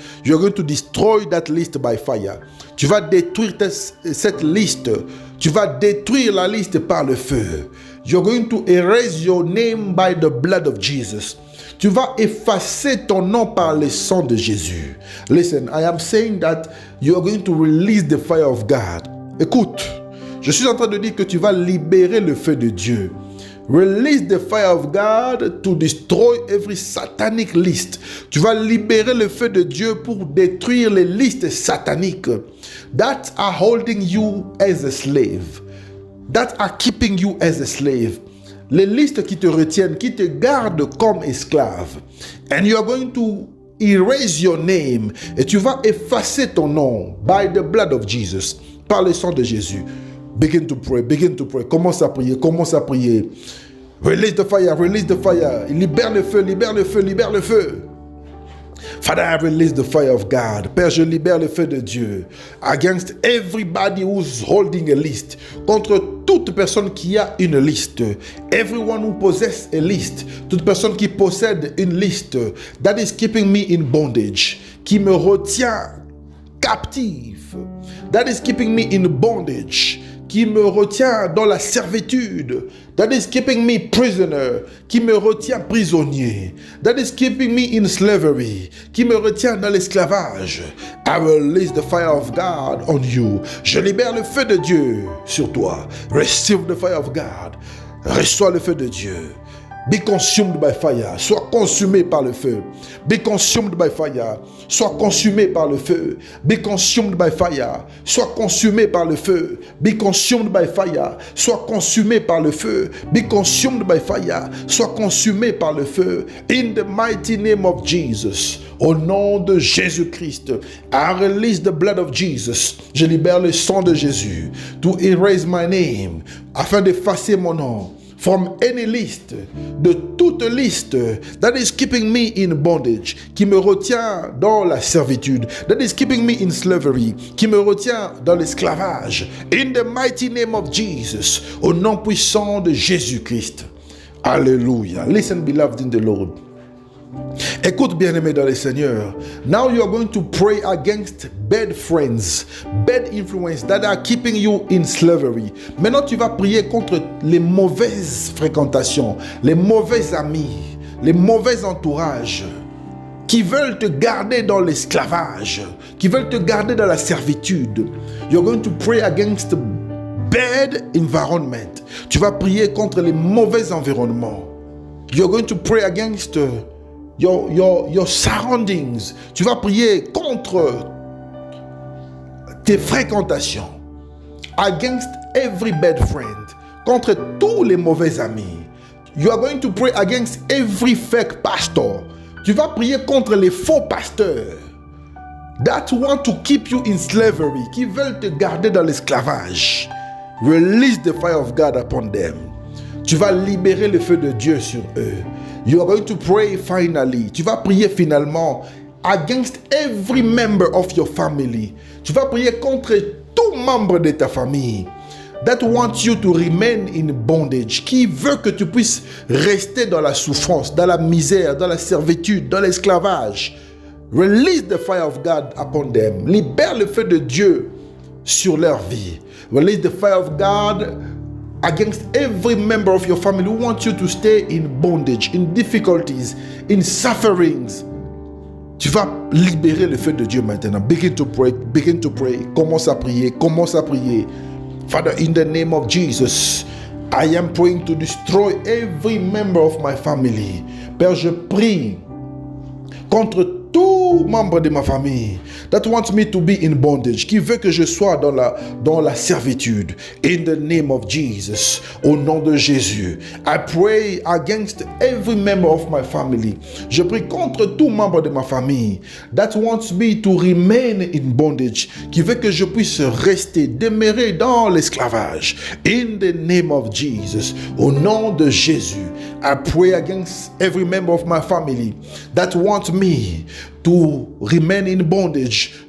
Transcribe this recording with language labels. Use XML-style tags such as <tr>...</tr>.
<en>You're going to destroy that list by fire.</en> <fr>Tu vas détruire cette liste. Tu vas détruire la liste par le feu.</fr> <en>You're going to erase your name by the blood of Jesus.</en> <fr>Tu vas effacer ton nom par le sang de Jésus.</fr> <en>Listen, I am saying that you are going to release the fire of God.</en> <fr>Écoute, je suis en train de dire que tu vas libérer le feu de Dieu.</fr> <en>Release the fire of God to destroy every satanic list.</en> <fr>Tu vas libérer le feu de Dieu pour détruire les listes sataniques</fr> <en>that are holding you as a slave, that are keeping you as a slave.</en> <fr>Les listes qui te retiennent, qui te gardent comme esclave.</fr> <en>And you are going to erase your name.</en> <fr>Et tu vas effacer ton nom</fr> <en>by the blood of Jesus,</en> <fr>par le sang de Jésus.</fr> <en>Begin to pray, begin to pray.</en> <fr>Commence à prier, commence à prier.</fr> <en>Release the fire, release the fire.</en> <fr>Libère le feu, libère le feu, libère le feu.</fr> <en>Father, I release the fire of God.</en> <fr>Père, je libère le feu de Dieu</fr> <en>against everybody who's holding a list.</en> <fr>Contre toute personne qui a une liste.</fr> <en>Everyone who possesses a list.</en> <fr>Toute personne qui possède une liste.</fr> <en>That is keeping me in bondage.</en> <fr>Qui me retient captif.</fr> <en>That is keeping me in bondage.</en> <fr>Qui me retient dans la servitude.</fr> <en>That is keeping me prisoner.</en> <fr>Qui me retient prisonnier.</fr> <en>That is keeping me in slavery.</en> <fr>Qui me retient dans l'esclavage.</fr> <en>I will release the fire of God on you.</en> <fr>Je libère le feu de Dieu sur toi.</fr> <en>Receive the fire of God.</en> <fr>Reçois le feu de Dieu.</fr> <en>Be consumed by fire.</en> <fr>Sois consumé par le feu.</fr> <en>Be consumed by fire.</en> <fr>Sois consumé par le feu.</fr> <en>Be consumed by fire.</en> <fr>Sois consumé par le feu.</fr> <en>Be consumed by fire.</en> <fr>Sois consumé par le feu.</fr> <en>Be consumed by fire.</en> <fr>Sois consumé par le feu.</fr> <en>In the mighty name of Jesus.</en> <fr>Au nom de Jésus-Christ.</fr> <en>I release the blood of Jesus.</en> <fr>Je libère le sang de Jésus.</fr> <en>To erase my name.</en> <fr>Afin d'effacer mon nom.</fr> <en>From any list,</en> <fr>de toute liste</fr> <en>that is keeping me in bondage,</en> <fr>qui me retient dans la servitude,</fr> <en>that is keeping me in slavery,</en> <fr>qui me retient dans l'esclavage.</fr> <en>In the mighty name of Jesus,</en> <fr>au nom puissant de Jésus-Christ. Alléluia.</fr> <en>Listen, beloved in the Lord.</en> <fr>Écoute, bien-aimé dans le Seigneur.</fr> <en>Now you are going to pray against bad friends, bad influence that are keeping you in slavery.</en> <fr>Maintenant, tu vas prier contre les mauvaises fréquentations, les mauvais amis, les mauvais entourages qui veulent te garder dans l'esclavage, qui veulent te garder dans la servitude.</fr> <en>You're going to pray against bad environment.</en> <fr>Tu vas prier contre les mauvais environnements.</fr> <en>You're going to pray against your surroundings.</en> <fr>Tu vas prier contre tes fréquentations.</fr> <en>Against every bad friend.</en> <fr>Contre tous les mauvais amis.</fr> <en>You are going to pray against every fake pastor.</en> <fr>Tu vas prier contre les faux pasteurs.</fr> <en>That want to keep you in slavery.</en> <fr>Qui veulent te garder dans l'esclavage.</fr> <en>Release the fire of God upon them.</en> <fr>Tu vas libérer le feu de Dieu sur eux.</fr> <en>You are going to pray finally.</en> <fr>Tu vas prier finalement</fr> <en>against every member of your family.</en> <fr>Tu vas prier contre tout membre de ta famille</fr> <en>that wants you to remain in bondage,</en> <fr>qui veut que tu puisses rester dans la souffrance, dans la misère, dans la servitude, dans l'esclavage.</fr> <en>Release the fire of God upon them.</en> <fr>Libère le feu de Dieu sur leur vie.</fr> <en>Release the fire of God against every member of your family who wants you to stay in bondage, in difficulties, in sufferings.</en> <fr>Tu vas libérer le feu de Dieu maintenant.</fr> <en>Begin to pray, begin to pray.</en> <fr>Commence à prier, commence à prier.</fr> <en>Father, in the name of Jesus, I am praying to destroy every member of my family.</en> <fr>Père, je prie contre tous tout membre de ma famille</fr> <en>that wants me to be in bondage,</en> <fr>qui veut que je sois dans la servitude.</fr> <en>In the name of Jesus,</en> <fr>au nom de Jésus,</fr> <en>I pray against every member of my family.</en> <fr>Je prie contre tout membre de ma famille</fr> <en>that wants me to remain in bondage,</en> <fr>qui veut que je puisse rester, demeurer dans l'esclavage.</fr> <en>In the name of Jesus,</en> <fr>au nom de Jésus,</fr> <en>I pray against every member of my family that wants me to remain in bondage.</en>